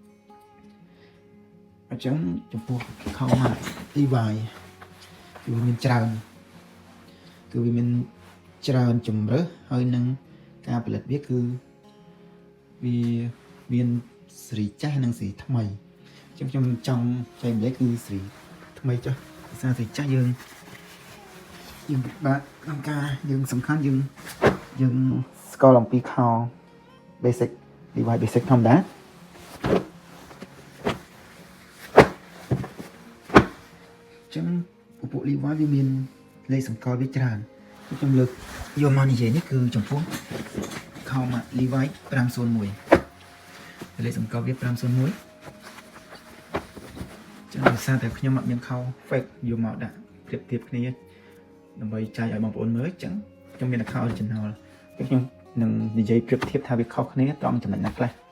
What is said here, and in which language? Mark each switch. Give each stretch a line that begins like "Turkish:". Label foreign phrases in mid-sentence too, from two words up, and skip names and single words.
Khmer: អញ្ចឹងចំពោះខោម៉ាក Levi គឺវាមានច្រើនជម្រើសហើយនឹងការផលិតវាគឺវាមានសេរីចាស់និងសេរីថ្មីអញ្ចឹងខ្ញុំចង់ចែកម្លែកគឺសេរីថ្មីចុះភាសាសេរីចាស់យើងពិបាកក្នុងការយើងសំខាន់យើងស្គាល់អំពីខោ basic Levi basic ធម្មតា ចឹងពួក Levi វាមានលេខសម្គាល់វាច្រើនខ្ញុំលើកយកមកនិយាយនេះគឺចំពោះខោម៉ាក Levi 501លេខសម្គាល់វា501ចឹងដោយសារតែខ្ញុំអត់មានខោ fake យកមកដាក់ប្រៀបធៀបគ្នាដើម្បីចែកឲ្យបងប្អូនមើលចឹងខ្ញុំមានតែខោ original ខ្ញុំនឹងនិយាយប្រៀបធៀបថាវាខុសគ្នាត្រង់ចំណុចណាខ្លះ